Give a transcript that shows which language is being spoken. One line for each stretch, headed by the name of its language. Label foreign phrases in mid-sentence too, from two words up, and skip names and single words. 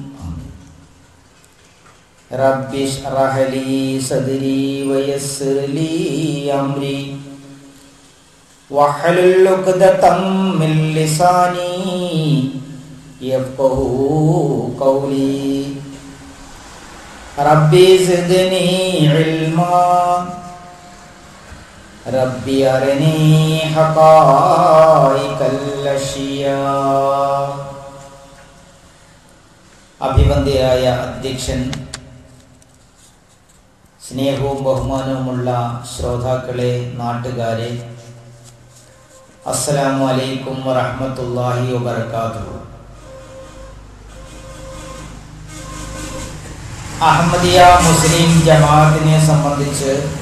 Arabic: رب اشرح لي صدري ويسر لي أمري واحلل عقدة من لساني يفقهوا قولي ربي زدني علما ربي أرني حقائق الأشياء.
Malayalam: അഭിവന്ദ്യരായ അധ്യക്ഷൻ, സ്നേഹവും ബഹുമാനവുമുള്ള ശ്രോതാക്കളെ, നാട്ടുകാരെ,
Arabic: السلام عليكم ورحمة الله وبركاته.
Malayalam: അഹമ്മദിയ മുസ്ലിം ജമാഅത്തിനെ സംബന്ധിച്ച്